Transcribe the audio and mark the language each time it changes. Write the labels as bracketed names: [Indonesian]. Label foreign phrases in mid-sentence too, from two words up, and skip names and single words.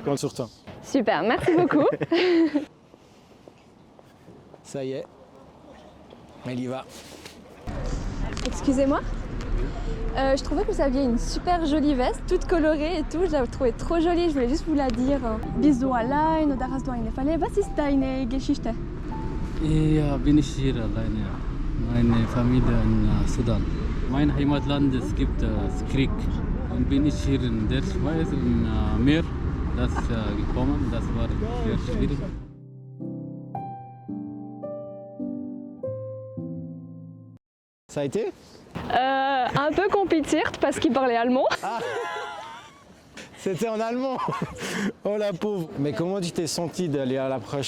[French] Je compte sur toi. Super, merci beaucoup. Ça y est, elle y va. Excusez-moi, je trouvais que vous aviez une super jolie veste, toute colorée et tout, je la trouvais trop jolie, je voulais juste vous la dire. [German] Bist du allein oder hast du eine Familie? Was ist deine Geschichte? Ja, bin ich hier alleine. Meine Familie in Sudan. Mein Heimatland, es gibt Krieg. Und bin ich hier in der Schweiz, im Meer, das gekommen. Das war sehr schwierig. [French] Ça a été? Un peu compliziert parce qu'il parlait allemand. Ah, c'était en allemand. Oh la pauvre. Mais comment tu t'es senti d'aller à l'approche?